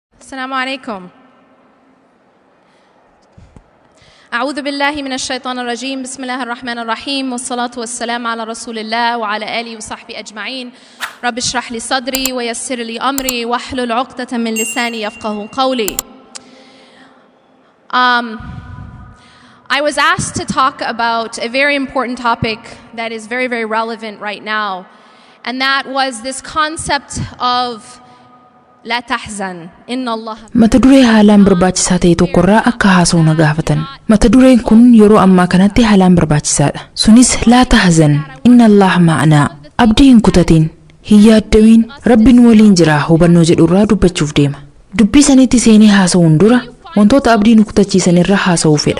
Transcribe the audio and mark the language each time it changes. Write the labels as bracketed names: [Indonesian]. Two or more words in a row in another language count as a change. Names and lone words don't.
[Arabic] السلام عليكم. أعوذ بالله من الشيطان الرجيم. بسم الله الرحمن الرحيم والصلاة والسلام على رسول الله وعلى آله وصحبه أجمعين. رب اشرح لي صدري ويسر لي أمري واحلل عقدة من لساني يفقه قولي. [English] I was asked to talk about a very important topic that is very, very relevant right now, and that was this concept of [Arabic] لا تحزن إن الله. [Oromo] mata duree haalaan barbaachisaa ta'e tokkorraa akka haasa'u na gaafatan. mata dureen kun yeroo ammaa kanatti haalaan barbaachisaadha. sunis [Arabic] لا تحزن إن الله [Oromo] ma'anaa. abdii hin kutatin, hin yaaddawin, rabbiin waliin jira hubannoo jedhurraa dubbachuuf deema. dubbii sanitti seenee haasa'uun dura wantoota abdii nu kutachiisan irraa haasa'uu fedha.